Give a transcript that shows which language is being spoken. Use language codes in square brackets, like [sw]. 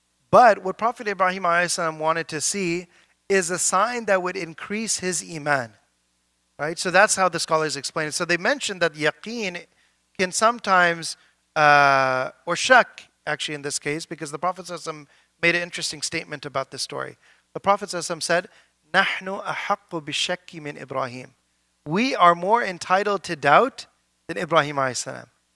[en] But what Prophet Ibrahim alayhi salam wanted to see is a sign that would increase his iman. Right? So that's how the scholars explain it. So they mentioned that yaqeen can sometimes, or shak actually in this case, because the Prophet ﷺ made an interesting statement about this story. The Prophet ﷺ said, [ar] نَحْنُ أَحَقُّ بِالشَّكِّ مِنْ Ibrahim. [en] We are more entitled to doubt than Ibrahim alayhi salam.